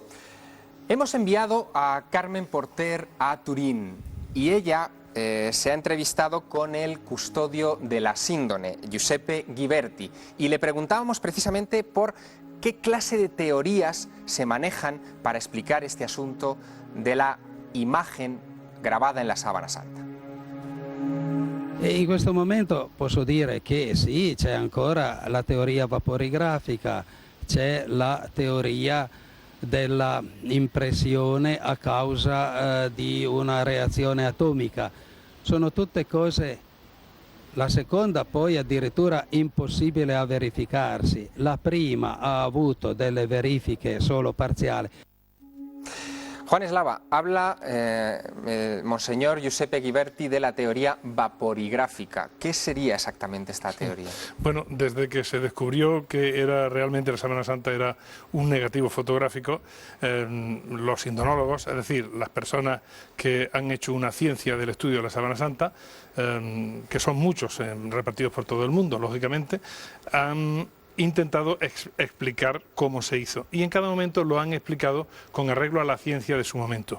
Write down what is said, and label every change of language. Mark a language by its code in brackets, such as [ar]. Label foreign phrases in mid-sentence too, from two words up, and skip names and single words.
[es] Hemos enviado a Carmen Porter a Turín y ella se ha entrevistado con el custodio de la síndone, Giuseppe Ghiberti, y le preguntábamos precisamente por qué clase de teorías se manejan para explicar este asunto de la imagen grabada en la sábana santa. [it] E in questo momento posso dire che sì, c'è ancora la teoria vaporigrafica, c'è la teoria della impressione a causa di una reazione atomica. Sono tutte cose, la seconda poi addirittura impossibile a verificarsi, la prima ha avuto delle verifiche solo parziali. [es] Juan Eslava, habla Monseñor Giuseppe Ghiberti de la teoría vaporigráfica. ¿Qué sería exactamente esta teoría? Bueno, desde que se descubrió que realmente la sábana santa era un negativo fotográfico, los indonólogos, es decir, las personas que han hecho una ciencia del estudio de la sábana santa, que son muchos repartidos por todo el mundo, lógicamente, han intentado explicar cómo se hizo y en cada momento lo han explicado con arreglo a la ciencia de su momento.